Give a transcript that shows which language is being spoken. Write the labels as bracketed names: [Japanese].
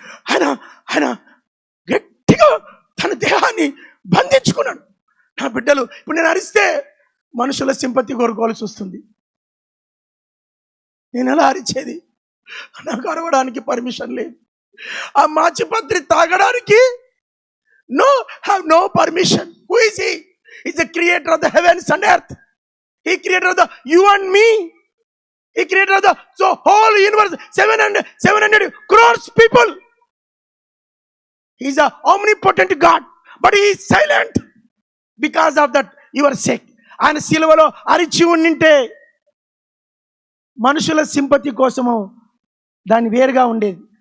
[Telugu] ఆయన గట్టిగా తన దేహాన్ని బంధించుకున్నాడు. నా బిడ్డలు, ఇప్పుడు నేను అరిస్తే మనుషుల సింపతి కోరుకోవాల్సి వస్తుంది. నేను ఎలా అరిచేది? నాకు అరవడానికి పర్మిషన్ లేదు. ఆ మాచిపత్రి తాగడానికి [English] no permission. Who is he? He's the creator of the heavens and earth. He created the you and me. He created the whole universe, 700 crores people. He's a omnipotent God, but he is silent because of that your sake. [Telugu] ఆయన సిలువలో అరిచి ఉండింటే మనుషుల sympathy కోసము దాన్ని వేరుగా ఉండేది.